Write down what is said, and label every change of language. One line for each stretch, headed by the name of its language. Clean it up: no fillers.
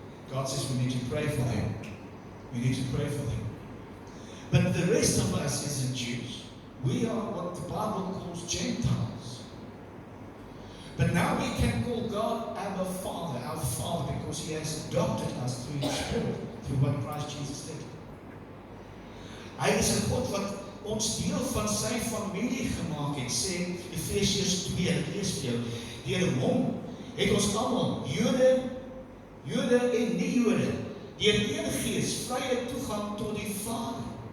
English: God says we need to pray for them. We need to pray for them. But the rest of us isn't Jews. We are what the Bible calls Gentiles. But now we can call God our Father, because he has adopted us through his Spirit, through what Christ Jesus did.
Afrikaans: Hy is 'n God wat ons deel van sy familie gemaak het, sê Efesiërs 2, ek lees vir jou. Deur hom het ons almal, Jode en nie Jode, deur een Gees vrye toegang tot die Vader.